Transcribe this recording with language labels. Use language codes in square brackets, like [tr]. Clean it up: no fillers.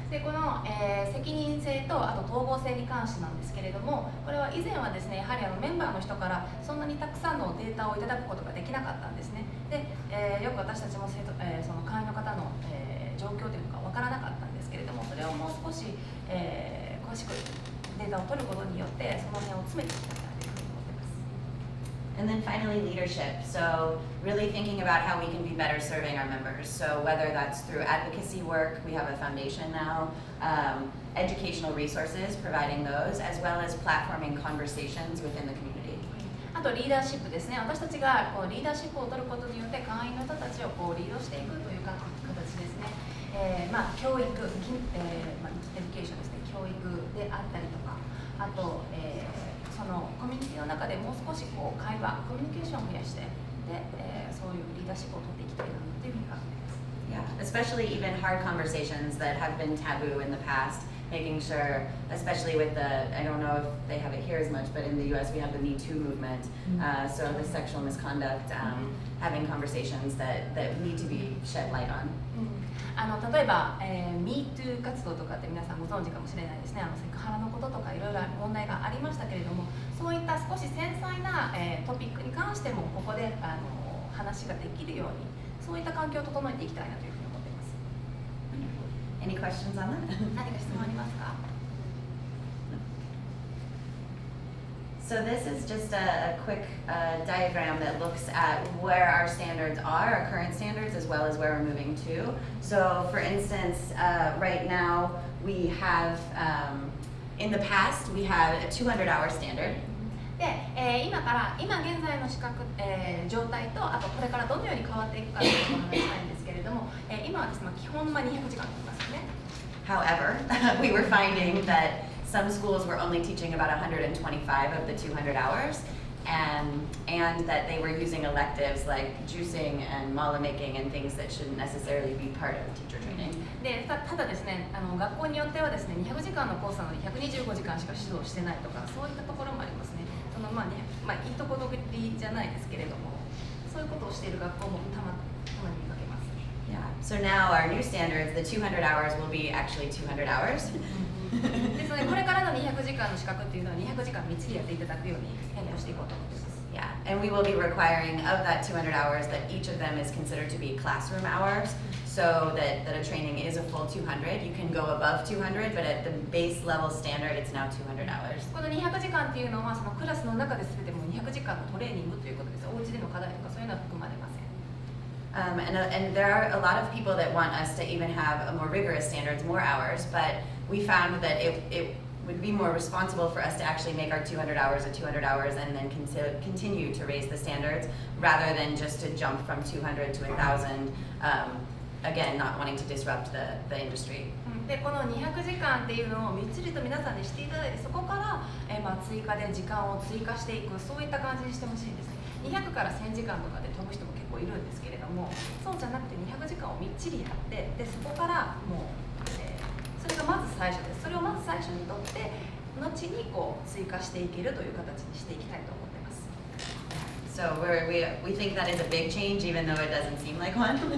[ja] でこの、責任性とあと統合性に関してなんですけれども、これは以前はですね、やはりメンバーの人からそんなにたくさんのデータをいただくことができなかったんですね。で、よく私たちもその会員の方の、状況というのが分からなかったんですけれども、それをもう少し、詳しくデータを取ることによってその辺を詰めていきたいなというふうに思っています。 [en] And then finally, leadership. So really thinking about how we can be better serving our members. So whether that's through advocacy work, we have a foundation now, educational resources, providing those, as well as platforming conversations within the community. [ja] あとリーダーシップですね。私たちがリーダーシップを取ることによって会員の人たちをリードしていくという形ですね。教育、エデュケーションですね。教育であったりとか、あと、そのコミュニティの中でもう少し会話、コミュニケーションを増やして、で、そういうリーダーシップを取っていきたいなというふうに考えています。 [en] Yeah, especially even hard conversations that have been taboo in the past, making sure, especially with the, I don't know if they have it here as much, but in the US we have the Me Too movement, so the sexual misconduct, having conversations that need to be shed light on. [ja] 例えば、MeToo 活動とかって皆さんご存知かもしれないですね。セクハラのこととかいろいろ問題がありましたけれども、そういった少し繊細な、トピックに関してもここで話ができるように、そういった環境を整えていきたいなというふうに思っています。 [en] Any questions on that? [ja] 何か質問ありますか？ [en] So this is just a quick diagram that looks at where our standards are, our current standards, as well as where we're moving to. So for instance, right now we have, in the past we had a 200-hour standard. [ja] で、今現在の資格、状態とあとこれからどのように変わっていくかということをお話ししたいんですけれども、今はですね、基本200時間ありますね。 [en] However, we were finding that some schools were only teaching about 125 of the 200 hours, and that they were using electives like juicing and mala making and things that shouldn't necessarily be part of teacher training. [ja] でただですね、学校によってはですね、200時間のコースなのに125時間しか指導してないとか、そういったところもありますね。いいとこどりじゃないですけれども、そういうことをしている学校もたまに見かけます。 [en] Yeah. So now our new standards, the 200 hours will be actually 200 hours. [ja] ですのでこれからの200時間の資格っていうのは200時間みっちりやっていただくように変更していこうと思っています。 [en] Yeah, and we will be requiring of that 200 hours that each of them is considered to be classroom hours, so that a training is a full 200. You can go above 200, but at the base level standard, it's now 200 hours. [ja] この200時間っていうのはそのクラスの中で全てもう200時間のトレーニングということです。お家での課題とかそういうのは含まれません。 [en] And there are a lot of people that want us to even have a more rigorous standards, more hours, but we found that it would be more responsible for us to actually make our 200 hours a 200 hours and then continue to raise the standards rather than just to jump from 200 to 1,000, again, not wanting to disrupt the industry. [ja] でこの200時間っていうのをみっちりと皆さんにしていただいて、そこから、追加で時間を追加していく、そういった感じにしてほしいんですね。 200から1000時間とかで飛ぶ人も結構いるんですけれども、そうじゃなくて200時間をみっちりやって、でそこからもう、それがまず最初です。それをまず最初にとって後にこう追加していけるという形にしていきたいと思っています。 [en] So we think that is a big change, even though it doesn't seem like one.